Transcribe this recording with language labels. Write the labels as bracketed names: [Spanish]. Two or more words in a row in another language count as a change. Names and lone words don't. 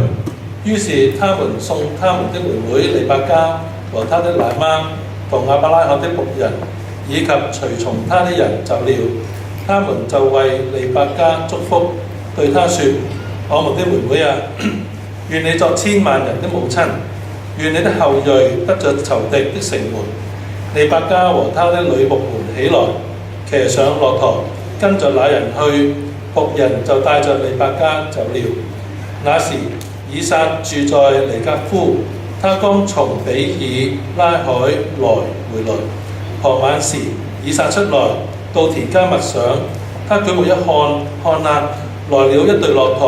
[Chinese] 於是他們送他們的妹妹利百加和他的奶媽同亞伯拉罕的僕人以及隨從他的人走了。他們就為利百加祝福，對他說：我們的妹妹啊，願你作千萬人的母親，願你的後裔得着仇敵的城門。利百加和他的女僕們起來，騎上駱駝，跟着那人去，僕人就帶着利百加走了。那時以撒住在尼格夫，他剛從比爾拉海來回來。傍晚時，以撒出來到田間默想，他舉目一看，看啊，來了一隊駱駝。